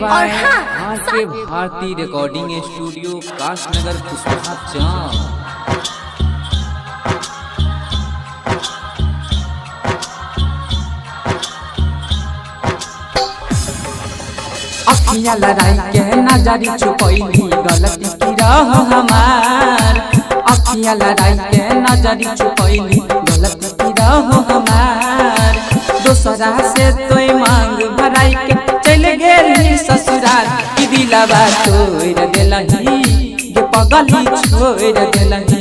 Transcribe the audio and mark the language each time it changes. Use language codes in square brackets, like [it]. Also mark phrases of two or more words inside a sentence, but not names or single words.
[hi] और हाँ, के भारतीय रिकॉर्डिंग स्टूडियो काशनगर कुशवाहा। [anp] अखियाँ लड़ाई के नजरी छुपैली गलती की रह हमार। अखियाँ लड़ाई के नजरी छुपैली गलती की रह हमार। दोसरा से तोय मांग भराई के चल गेली ससुराल। की दिलवा तोड़ देलही गे पगली छोड़ देलही।